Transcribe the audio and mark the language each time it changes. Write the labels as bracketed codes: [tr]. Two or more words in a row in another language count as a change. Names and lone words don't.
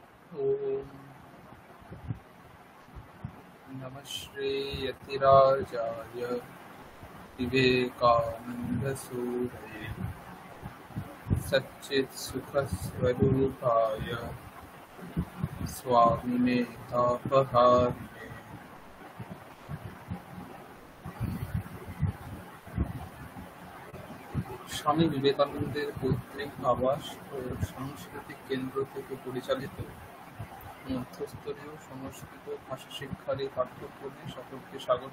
[sa] ओम नमः श्री यतिराजाय विवेकानंदसूरये सच्चित्सुखस्वरूपाय स्वामिने तापहारिणे। [bn] স্বামী বিবেকানন্দের পৈতৃক আবাস ও সাংস্কৃতিক কেন্দ্র থেকে পরিচালিত মধ্যস্তরীয় সংস্কৃত ভাষা শিক্ষার এই পাঠ্যক্রমে সকলকে স্বাগত।